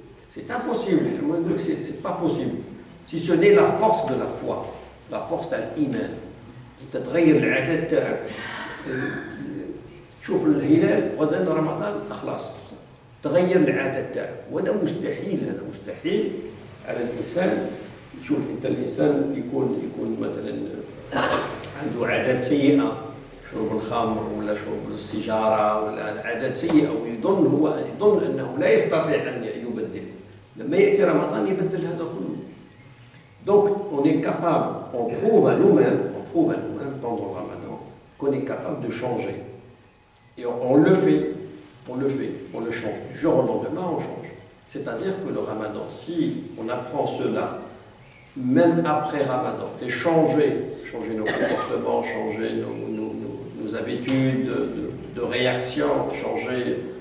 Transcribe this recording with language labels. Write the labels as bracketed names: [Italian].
[French] C'est impossible, c'est pas possible. Si ce n'est la force de la foi, la force de l'iman. [Arabic] تتغير العادات تاعك. تشوف الهلال غدا رمضان خلاص تغير العادة تاعك، وهذا مستحيل، هذا مستحيل على الإنسان. شوف أنت الإنسان يكون مثلا عنده عادات سيئة، شرب الخمر ولا شرب السيجارة ولا عادات سيئة، ويظن أنه لا يستطيع أن يبدل. لما يأتي رمضان يبدل هذا كله. [French] Donc on est capable, on prouve à nous-mêmes pendant le Ramadan qu'on est capable de changer. Et on le fait, on le change. Du jour au lendemain, on change. C'est-à-dire que le Ramadan, si on apprend cela, même après Ramadan, et changer nos comportements, changer nos habitudes de réaction, changer...